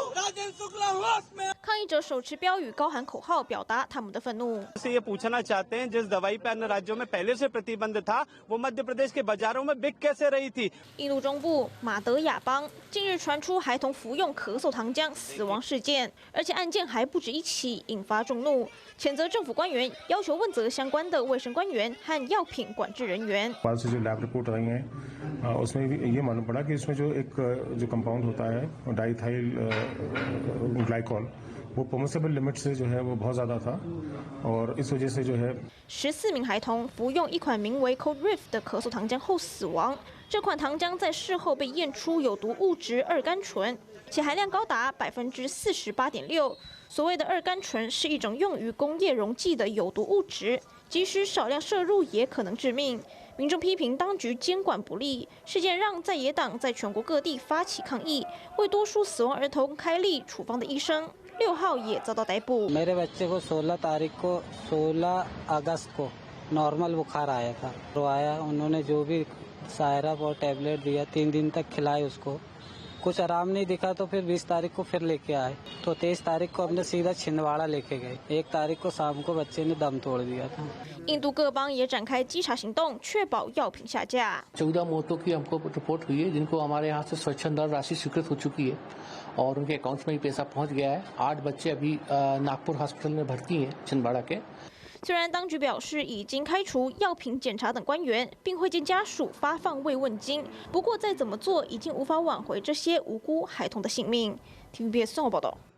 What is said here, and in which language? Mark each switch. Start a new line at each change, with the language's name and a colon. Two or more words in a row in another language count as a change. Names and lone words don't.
Chinese: 抗议者手持标语，高喊口号，表达他们的愤怒。
Hindi: से ये पूछना चाहते हैं जिस दवाई पे अन्य राज्यों में पहले से प्रतिबंध था, वो मध्य प्रदेश के बाजारों में बिक कैसे रही थी?
Chinese: 印度中部马德雅邦近日传出孩童服用咳嗽糖浆死亡事件，而且案件还不止一起，引发众怒，谴责政府官员要求问责相关的卫生官员和药品管制人员。
Hindi: बाद से जो लैब रिपोर्ट आई है, उसमें ये मालूम पड़ा कि इसमें जो कंपाउंड होता है डाइथाइल ग्लाइकॉल, वो परमिसिबल लिमिट से जो है वो बहुत ज़्यादा था, और इस वजह से जो है
Chinese: 14 名孩童服用一款名为 Codriff 的咳嗽糖浆后死亡。这款糖浆在事后被验出有毒物质二甘醇，且含量高达48.6%。所谓的二甘醇是一种用于工业溶剂的有毒物质，即使少量摄入也可能致命。民众批评当局监管不力，事件让在野党在全国各地发起抗议，为多数死亡儿童开立处方的医生6号也遭到逮捕。
Hindi: मेरे बच्चे को 16 अगस्त को नॉर्मल बुखार आया था, तो आया उन्होंने जो भी सायरप और टैबलेट दिया, 3 दिन तक खिलाए उसको, कुछ आराम नहीं दिखा तो फिर 20 तारीख को फिर लेके आए, तो 23 तारीख को हमने सीधा छिंदवाड़ा लेके गए। 1 तारीख को शाम को बच्चे ने दम तोड़ दिया था।
Chinese: 印度各邦也展开稽查行动，确保药品下架。
Hindi: 14 मौतों की हमको रिपोर्ट हुई है, जिनको हमारे यहाँ से स्वच्छंद राशि स्वीकृत हो चुकी है और उनके अकाउंट्स में भी पैसा पहुँच गया है। 8 बच्चे अभी नागपुर हॉस्पिटल में भर्ती हैं, छिंदवाड़ा के।
Chinese: 虽然当局表示已经开除药品检查等官员，并会见家属发放慰问金，不过再怎么做，已经无法挽回这些无辜孩童的性命。TVBS 综合报道。